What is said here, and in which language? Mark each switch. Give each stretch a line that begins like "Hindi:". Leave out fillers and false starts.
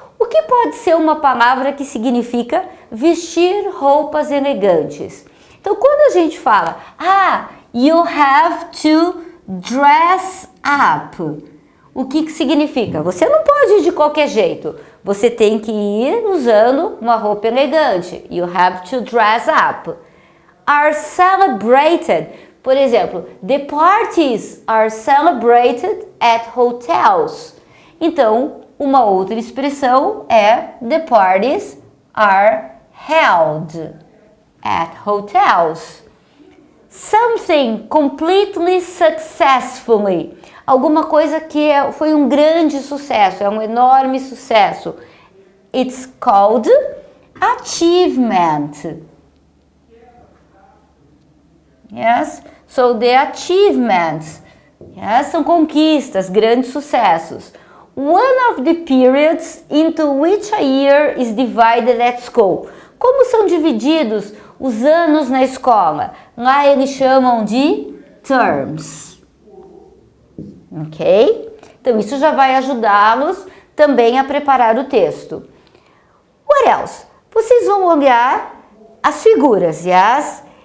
Portuguese: O que pode ser uma palavra que significa vestir roupas elegantes? Então, quando a gente fala,
English: you have to dress up,
Portuguese: o que significa? Você não pode ir de qualquer jeito, você tem que ir usando uma roupa elegante.
English: You have to dress up. Are celebrated.
Portuguese: Por exemplo,
English: the parties are celebrated at hotels.
Portuguese: Então, uma outra expressão é
English: the parties are held at hotels. Something completely successfully.
Portuguese: Alguma coisa que foi um grande sucesso, é um enorme sucesso.
English: It's called achievement. Yes? So the achievements, yes,
Portuguese: são conquistas, grandes sucessos.
English: One of the periods into which a year is divided at school.
Portuguese: Como são divididos os anos na escola? Lá eles chamam de terms. Ok? Então isso já vai ajudá-los também a preparar o texto.
English: What else?
Portuguese: Vocês vão olhar as figuras, yes?